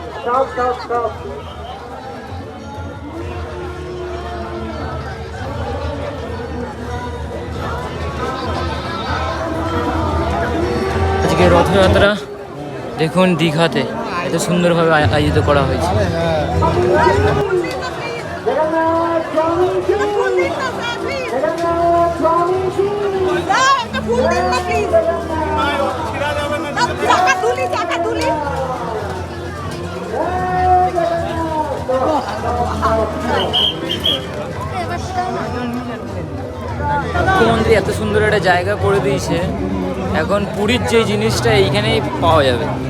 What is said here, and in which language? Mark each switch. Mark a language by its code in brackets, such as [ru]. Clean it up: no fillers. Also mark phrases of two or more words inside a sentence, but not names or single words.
[en] stop, stop, stop. [bn] আজকে রথযাত্রা দেখুন দীঘাতে এত সুন্দরভাবে আয়োজিত করা হয়েছে। [hi] जगन्नाथ स्वामी की, जगन्नाथ स्वामी की, [bn] মুখ্যমন্ত্রী এত সুন্দর একটা জায়গা করে দিয়েছে, এখন পুরীর যে জিনিসটা এইখানেই পাওয়া যাবে।